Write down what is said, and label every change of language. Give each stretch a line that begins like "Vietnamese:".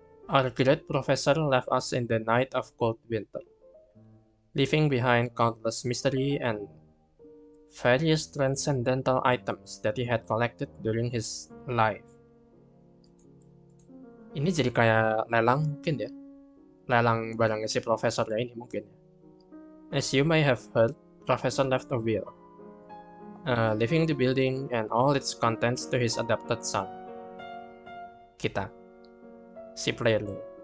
English: Our great professor left us in the night of cold winter, leaving behind countless mystery and various transcendental items that he had collected during his life.
Indonesian: Ini jadi kayak lelang mungkin ya. Lelang barangnya si profesornya ini mungkin ya.
English: As you may have heard, Professor left a will, leaving the building and all its contents to his adopted son.
Indonesian: Kita. Si player ini.